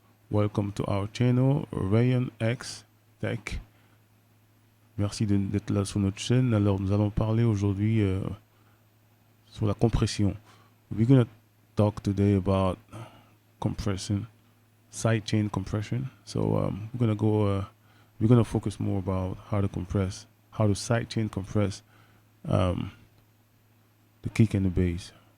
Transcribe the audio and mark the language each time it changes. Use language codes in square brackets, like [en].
[en] Welcome to our channel, RAYON-X Tech. [fr] Merci d'être là sur notre chaîne. Alors, nous allons parler aujourd'hui sur la compression. [en] We're going to talk today about compression, sidechain compression. So we're going to focus more about how to compress, how to sidechain compress the kick and the bass.